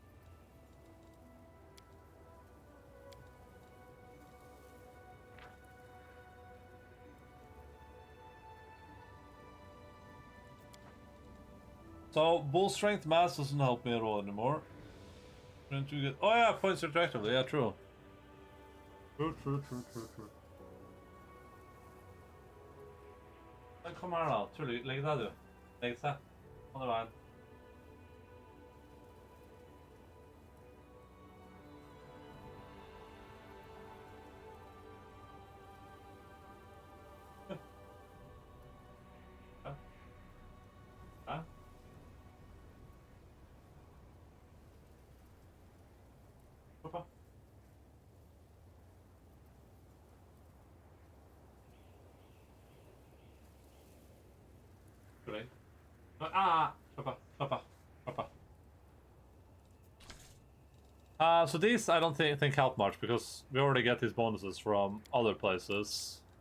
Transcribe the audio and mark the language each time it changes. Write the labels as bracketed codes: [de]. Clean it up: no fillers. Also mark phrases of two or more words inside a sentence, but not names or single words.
[en] So, bull strength mass doesn't help me at all anymore. Oh yeah, points retroactively, yeah, true. True. [no] Men kom her da, legg deg du. Legg seg. Andre veien. Hæ? Pappa. [en] Great. [no] Pappa. [en] So these I don't think help much because we already get these bonuses from other places.